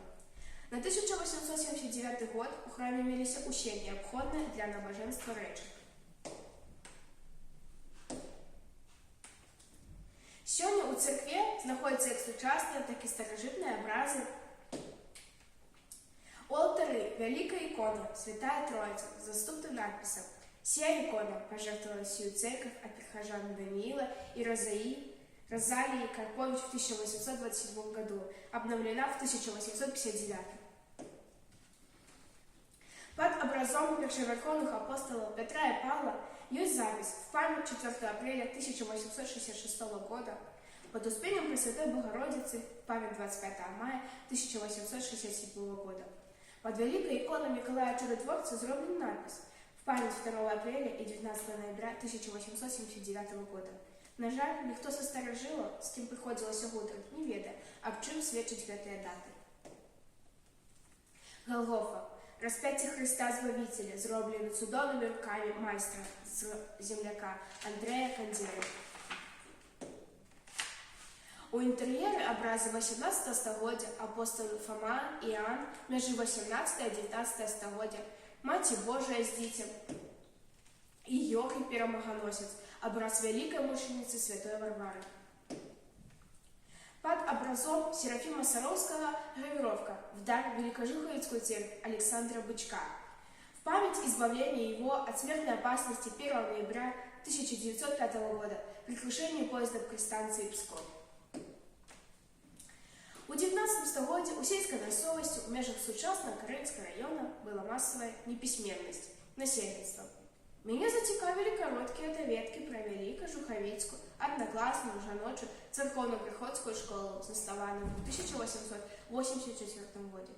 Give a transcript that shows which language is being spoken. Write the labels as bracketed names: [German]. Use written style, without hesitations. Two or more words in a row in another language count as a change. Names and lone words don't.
[Belarusian] На 1879 год у храме меліся ўсе неабходныя для набажэнства рэчы. Сёння ў царкве знаходзяцца як сучасныя, так і старажытныя абразы. У алтары вялікая ікона Святая Троица з заступным надпісам. [Russian] Сия икона пожертвовала сию церковь от прихожан Даниила и Розалии Карпович в 1827 году, обновлена в 1859. Под образом першеверховных апостолов Петра и Павла есть запись в память 4 апреля 1866 года под Успением Пресвятой Богородицы, память 25 мая 1867 года. Под великой иконой Миколая Чудотворца сделан надпись в память 2 апреля и 19 ноября 1879 года. [Belarusian] На жаль, ніхто са старажылаў, з кім прыходзілася гутарыць, не ведае, аб чым сведчаць гэтыя даты. Голгофа. Распяцце Христа Збавителя, зроблены цудоўнымі рукамі майстра з земляка Андрэя Кандзіры. У інтэр'еры абразы 18 стагоддзя апостолы Фома і Іоанн, мяжы 18-19 стагоддзя, Маці Божая з дзіцем і Йохі Перамаганосец, [Russian] образ великой мученицы святой Варвары. Под образом Серафима Саровского гравировка в дар Великожуховицкую церковь Александра Бычка в память избавления его от смертной опасности 1 ноября 1905 года при крушении поезда к станции Псков. [Belarusian] У 19 стагоддзі у сельскай мясцовасці ў межах сучаснага Карэльскага района была масавая непісьменнасць насельніцтва. Мяне зацікавілі кароткія даведкі пра Вялікажухавіцкую аднакласную жаночую царкоўна-прыходскую школу, заснаваную ў 1884 годзе.